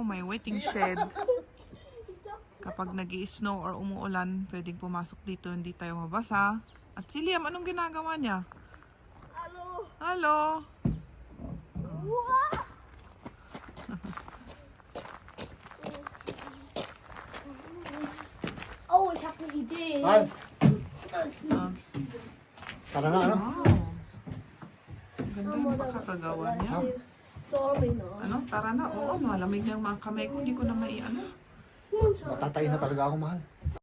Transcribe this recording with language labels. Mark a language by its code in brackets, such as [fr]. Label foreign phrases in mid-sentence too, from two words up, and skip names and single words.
[tl] May waiting shed. Kapag nag-i-snow or umuulan, pwedeng pumasok dito, hindi tayo mabasa. At si Liam, anong ginagawa niya? [de] Hallo. [en] Hello! [de] Oh, ich habe eine Idee. Nein. [tl] Tara na, ano? Ang ganda yung makakagawa niya. Domino. Ano? Tara na. Oo, malamig na yung mga kamay ko. Hindi ko na ano. Matatay na talaga ako, mahal.